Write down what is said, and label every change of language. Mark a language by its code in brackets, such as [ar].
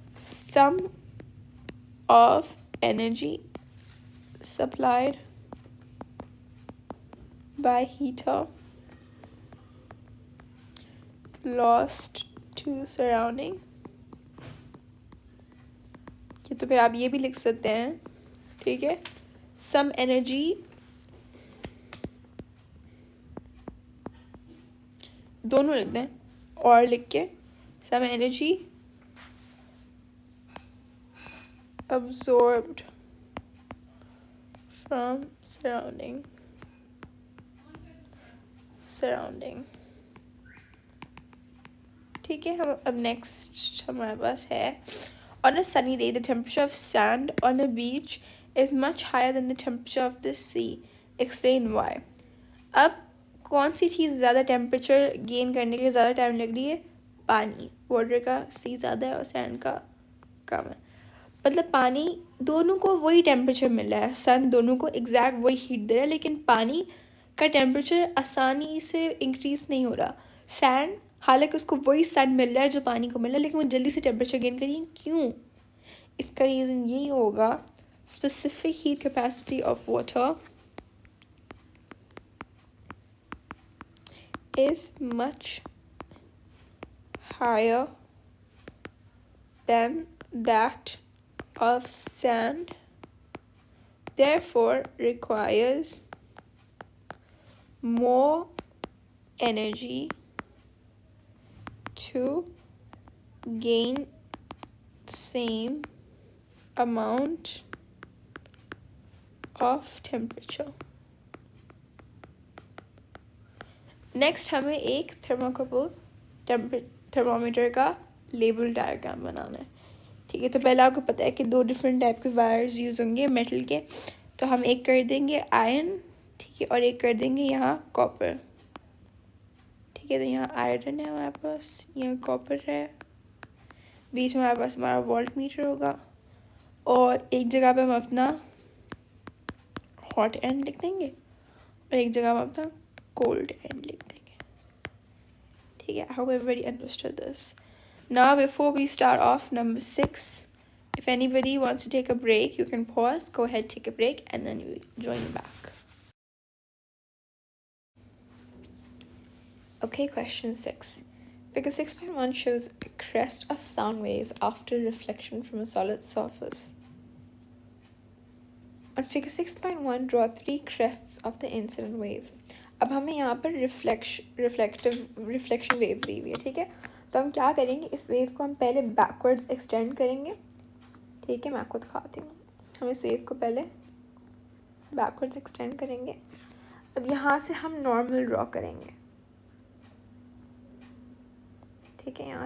[en] sum of energy supplied by heater lost to surrounding, [hi] ये तो फिर आप ये भी लिख सकते हैं, ठीक है। [en] some energy [hi] दोनों लिख दें और लिख के some energy [en] absorbed from surrounding, [hi] ठीक है। हम अब नेक्स्ट हमारे पास है [en] on a sunny day the temperature of sand on a beach is much higher than the temperature of the sea, explain why। [hi] अब कौन सी चीज़ ज़्यादा टेम्परेचर गेन करने के लिए ज़्यादा टाइम लग रही है? पानी, वाटर का सी ज़्यादा है और सैंड का कम है। मतलब पानी दोनों को वही टेम्परेचर मिल रहा है, सन दोनों को एग्जैक्ट वही हीट दे रहा है, लेकिन पानी का टेम्परेचर आसानी से इंक्रीज नहीं हो रहा। सैंड हालांकि उसको वही सन मिल रहा है जो पानी को मिल रहा है, लेकिन वो जल्दी से टेम्परेचर गेन करिए, क्यों? इसका रीज़न यही होगा [en] Specific heat capacity of water is much higher than that of sand, therefore requires more energy to gain same amount of temperature। [hi] Next हमें एक थर्मोमीटर का लेबल डायग्राम बनाना है, ठीक है। तो पहले आपको पता है कि 2 डिफरेंट टाइप के वायर्स यूज़ होंगे मेटल के, तो हम एक कर देंगे आयरन, ठीक है, और एक कर देंगे यहाँ कॉपर, ठीक है। तो यहाँ आयरन है हमारे पास, यहाँ कॉपर है, बीच में हमारे पास हमारा वोल्ट मीटर होगा, और एक जगह पे हम अपना हॉट एंड लिख देंगे और एक जगह हम अपना कोल्ड एंड लिख देंगे, ठीक है। [en] I hope everybody understood this. Now before we start off number 6, if anybody wants to take a break, you can pause, go ahead, take a break, and then you join back. Okay, question 6. Figure 6.1 shows a crest of sound waves after reflection from a solid surface. On figure 6.1, draw 3 crests of the incident wave. [hi] अब हमें यहाँ पर reflection wave दी हुई है, ठीक है। तो हम क्या करेंगे, इस वेव को हम पहले बैकवर्ड्स एक्सटेंड करेंगे, ठीक है। मैं आपको दिखाती हूँ। हम इस वेव को पहले बैकवर्ड्स एक्सटेंड करेंगे। अब यहाँ से हम नॉर्मल ड्रॉ करेंगे, ठीक है।